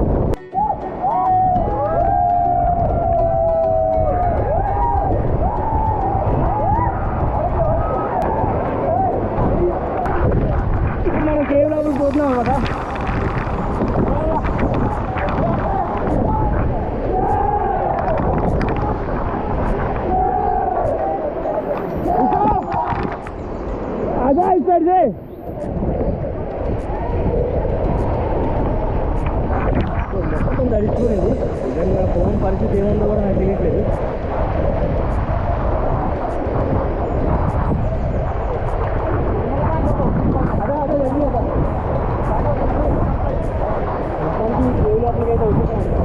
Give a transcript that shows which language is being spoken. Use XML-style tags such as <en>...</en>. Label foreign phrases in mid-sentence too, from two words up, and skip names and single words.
<te>ఇప్పుడు మనం కేవ్ లోపలికి పోతున్నాం అన్నమాట.</te> <hi>आजा इस साइड से.</hi> <te>మొత్తం తడిచిపోయింది. నిజంగా ఫోన్ పరిస్థితి ఏముందో కూడా నాకు తెలియట్లేదు. మొత్తానికి కేవ్ లోపలికి అయితే వచ్చేసాను.</te>